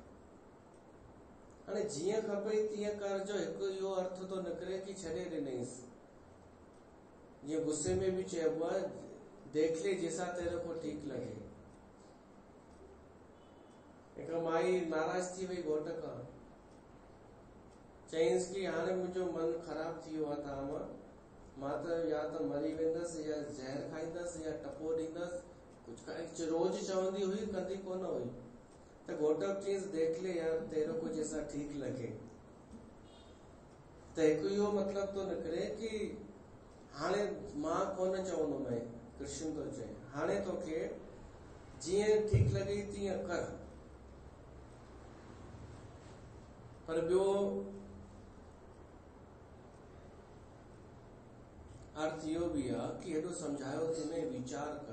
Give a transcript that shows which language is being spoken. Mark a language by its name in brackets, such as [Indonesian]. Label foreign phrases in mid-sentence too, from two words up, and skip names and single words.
[Sindhi] हाणे जीअं खपई तीअं कर जो हिकु इहो अर्थ थो निकिरे कि छॾे ॾिनईसि। जीअं गुस्से में बि चइबो आहे, [Hindi] देख ले जैसा तेरे को ठीक लगे। [Sindhi] हिकु माई नाराज़ थी वई घोट खां, चईंसि कि हाणे मुंहिंजो मन ख़राब थी वियो आहे तव्हां मां त या त मरी वेंदसि या ज़हर खाईंदसि या टपो ॾींदसि, कुझु रोज चवंदी हुई, कंदी कोन हुई। त घोट चईंसि [Hindi] देख ले यार तेरे को जैसा ठीक लगे। [Sindhi] त हिकु इहो मतिलबु थो निकिरे कि हाणे मां कोन चवंदुमि, कृष्ण थो चए हाणे तोखे जीअं ठीक लॻे तीअं कर। पर ॿियो अर्थ इहो बि आहे कि हेॾो सम्झायो थी में वीचार कर।